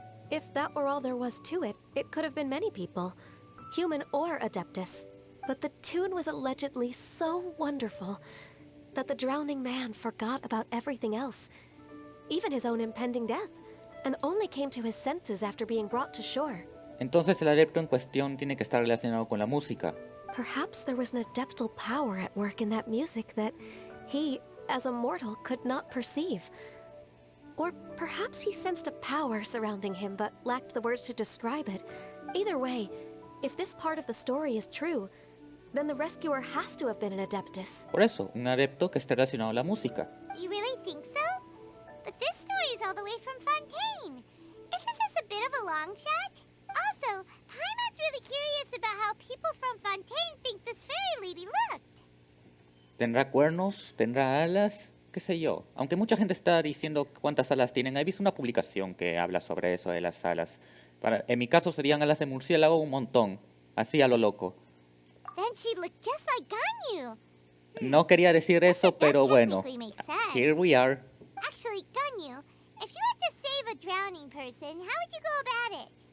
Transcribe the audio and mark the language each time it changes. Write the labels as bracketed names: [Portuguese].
[English] If that were all there was to it, it could have been many people, human or adeptus. But the tune was allegedly so wonderful that the drowning man forgot about everything else, even his own impending death, and only came to his senses after being brought to shore. [Spanish] Entonces el adepto en cuestión tiene que estar relacionado con la música. [English] Perhaps there was an adeptal power at work in that music that he, as a mortal, could not perceive. Or perhaps he sensed a power surrounding him but lacked the words to describe it. Either way, if this part of the story is true, then the rescuer has to have been an adeptus. [Spanish] Por eso, un adepto que esté relacionado a la música. [English] You really think so? But this story is all the way from Fontaine. Isn't this a bit of a long shot? Also, Paimon's really curious about how people from Fontaine think this fairy lady looked. [Spanish] ¿Tendrá cuernos? ¿Tendrá alas? ¿Qué sé yo? Aunque mucha gente está diciendo cuántas alas tienen. He visto una publicación que habla sobre eso de las alas. En mi caso serían alas de murciélago un montón. Así a lo loco. [English] Then she'd look just like Ganyu. [Spanish] No quería decir eso, pero bueno. [English] Here we are. Actually, Ganyu, if you had to save a drowning person, how would you go about it?